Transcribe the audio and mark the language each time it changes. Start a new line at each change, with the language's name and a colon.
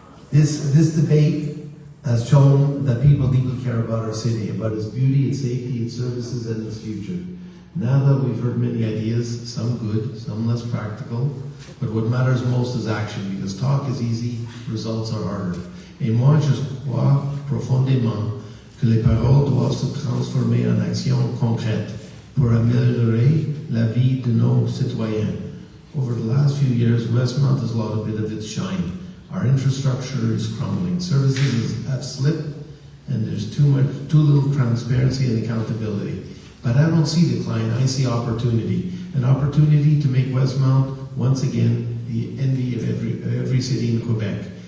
English: This debate has shown that people deeply care about our city, about its beauty, its safety, its services, and its future. Now that we've heard many ideas, some good, some less practical, but what matters most is action, because talk is easy, results are harder.
French: Et moi, je crois profondément que les paroles doivent se transformer en actions concrètes pour améliorer la vie de nos citoyens.
English: Over the last few years, Westmount has lost a bit of its shine. Our infrastructure is crumbling. Services have slipped, and there's too little transparency and accountability. But I don't see decline, I see opportunity. An opportunity to make Westmount, once again, the envy of every city in Quebec.